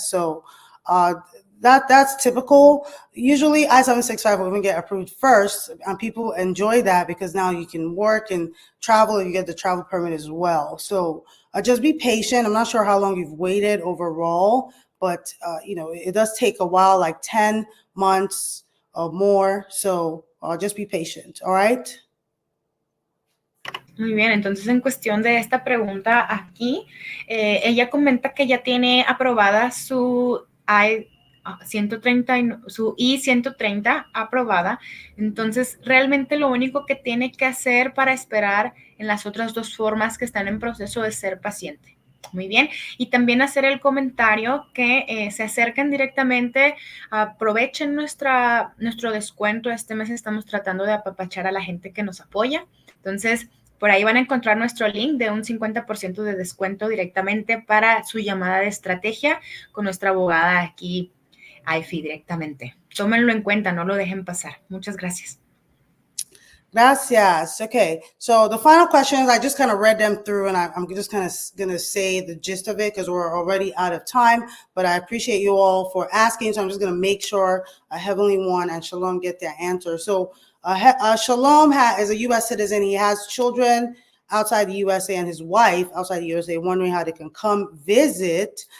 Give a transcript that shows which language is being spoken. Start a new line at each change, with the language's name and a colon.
English: So that's typical. Usually I-765 will even get approved first, and people enjoy that because now you can work and travel, and you get the travel permit as well. So just be patient. I'm not sure how long you've waited overall, but it does take a while, like 10 months or more. So just be patient. All right.
Spanish: Muy bien, entonces en cuestión de esta pregunta aquí, ella comenta que ya tiene aprobada su I-130, su I-130 aprobada, entonces realmente lo único que tiene que hacer para esperar en las otras dos formas que están en proceso es ser paciente. Muy bien, y también hacer el comentario que se acerquen directamente, aprovechen nuestro descuento. Este mes estamos tratando de apapachar a la gente que nos apoya, entonces por ahí van a encontrar nuestro link de un 50% de descuento directamente para su llamada de estrategia con nuestra abogada aquí, AIFI, directamente. Tómenlo en cuenta, no lo dejen pasar. Muchas gracias. Gracias.
English: Okay, so the final questions, I just kind of read them through, and I'm just kind of going to say the gist of it because we're already out of time, but I appreciate you all for asking, so I'm just going to make sure Heavenly One and Shalom get their answer. So Shalom is a U.S. citizen. He has children outside the USA and his wife outside the USA, wondering how they can come visit.